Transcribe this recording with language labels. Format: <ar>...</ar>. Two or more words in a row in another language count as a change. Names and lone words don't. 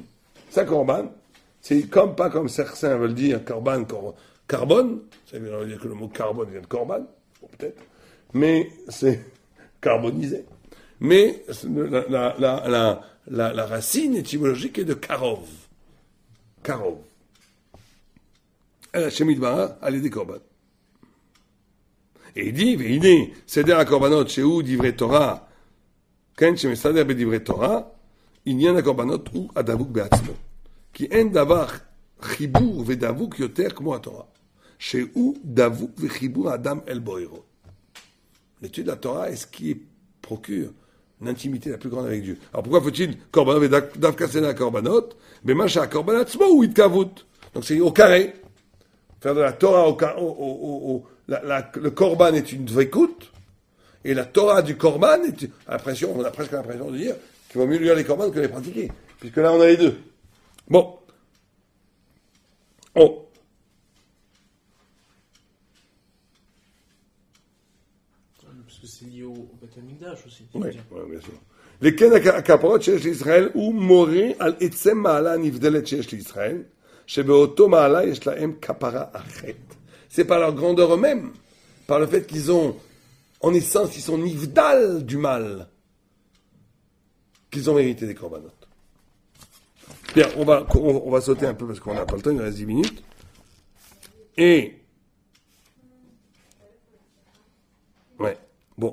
<fr>Ça korban, c'est pas comme certains veulent dire korban, carbone. Ça veut dire que le mot carbone vient de korban, bon, peut-être. Mais c'est carbonisé. Mais la racine étymologique est de karov. Karov.</fr> <he>אל השם יתברך על ידי קורבן.</he> <fr>Et il dit,</fr> <he>והנה, סדר הקורבנות שהוא דברי תורה, כן, שמסדר בדברי תורה, עניין הקורבנות הוא הדבוק בעצמו. כי אין דבר חיבור ודבוק יותר כמו התורה, שהוא דבוק וחיבור האדם אל בוראו.</he> <fr>L'étude de la Torah est ce qui procure une intimité la plus grande avec Dieu. Alors pourquoi faut-il korbanot</fr> <he>ודווקא סדר הקורבנות? במה שהקורבן עצמו הוא התקרבות.</he> <fr>Donc c'est au carré. Faire de la Torah le korban est une dvekout, et la Torah du korban est on a presque l'impression de dire qu'il vaut mieux lire les korban que les pratiquer, puisque là on a les deux. Bon. Oh. Parce que c'est lié au Beth Amikdash aussi. Oui, bien sûr. Les</fr> <he>כן הכפרות שיש לישראל הוא מורה על עצם מעלה הנבדלת שיש לישראל, שבאותו מעלה יש להם כפרה אחת.</he> <fr>C'est par leur grandeur eux-mêmes, par le fait qu'ils ont, en essence, ils sont nivdal du mal, qu'ils ont mérité des korbanot. Bien, on va sauter un peu parce qu'on n'a pas le temps, il nous reste 10 minutes. Et, ouais, bon.</fr>